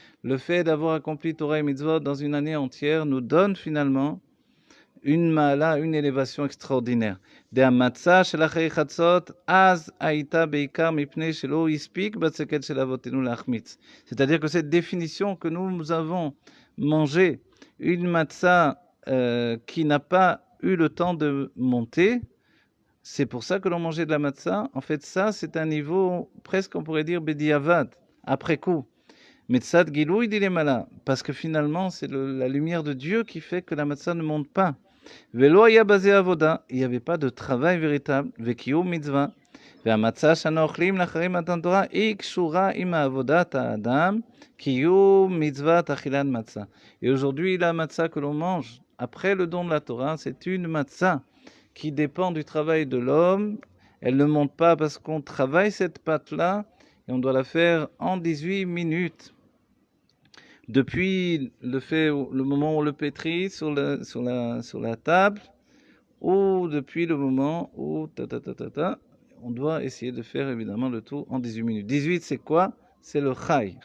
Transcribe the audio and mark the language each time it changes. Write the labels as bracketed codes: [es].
[fr] Le fait d'avoir accompli Torah et Mitzvot dans une année entière nous donne finalement une ma'ala, une élévation extraordinaire. [he] דהמצה של אחרי חצות, אז הייתה בעיקר מפני שלא הספיק בצקת של אבותינו להחמיץ. [fr] C'est-à-dire que cette définition que nous avons mangé une matzah qui n'a pas eu le temps de monter, c'est pour ça que l'on mangeait de la matzah. En fait, ça, c'est un niveau, presque on pourrait dire, bediavad, après coup. [he] Metzad gilouï dilemala, [fr] parce que finalement, c'est la lumière de Dieu qui fait que la matzah ne monte pas. [he] Velo haya basé avoda, [fr] il n'y avait pas de travail véritable, [he] vekiyum mitzvah, והמצה שאנו אוכלים לאחרי מתן תורה היא קשורה עם עבודת האדם, קיום מצוות אכילת מצה. [fr] Et aujourd'hui, la matzah que l'on mange après le don de la Torah, c'est une matzah qui dépend du travail de l'homme. Elle ne monte pas parce qu'on travaille cette pâte-là et on doit la faire en 18 minutes. Depuis le moment où on le pétrit sur la table, ou depuis le moment où on doit essayer de faire évidemment le tout en 18 minutes. 18, c'est quoi? C'est le chai.